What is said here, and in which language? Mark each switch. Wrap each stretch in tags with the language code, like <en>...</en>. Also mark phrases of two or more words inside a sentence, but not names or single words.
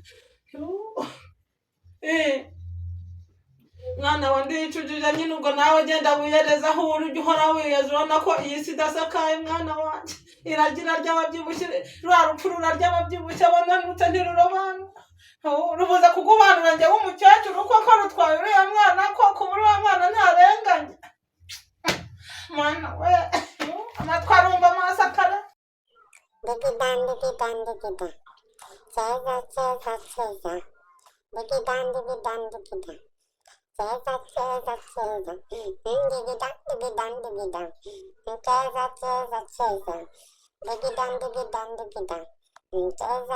<rw>mwana wa ndicujije nyine ubwo nawe genda wiyereza aho uri ujya uhora wiyeza urabona ko iyi si idasakaye mwana wanjye iragira ry'ababyibushye rwa rupfu rurarya ababyibushye abananutse ntirurobanura rubuze kugubanura njye w'umukecuru kuko rutwaye uriya mwana ko kuba uriya mwana ntarenganye mwana we amatwi arumva amaso akara digidandididandidida ceza ceza ceza digidandididandidida ceza ceza ceza digidandididandidida ceza ceza ceza digidandididandidida ceza</rw>